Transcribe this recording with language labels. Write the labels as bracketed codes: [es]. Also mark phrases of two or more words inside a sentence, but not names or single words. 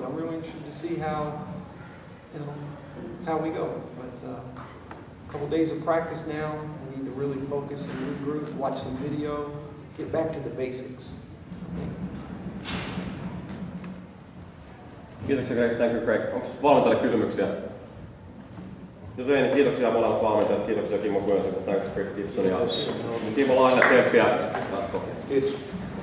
[en] I'm really interested to see how we go. But a couple days of practice now. We need to really focus and regroup, watch some video, get back to the basics. [fi] Kiitoksia Greg. [en] Thank you Greg. [fi] Onko valmentajille kysymyksiä? Jos ei, niin kiitoksia molemmat valmentajat. Kiitoksia Kimmo Kujosen. Thanks Greg Gibson ja Timo Lahti tsemppiä. Kiitos.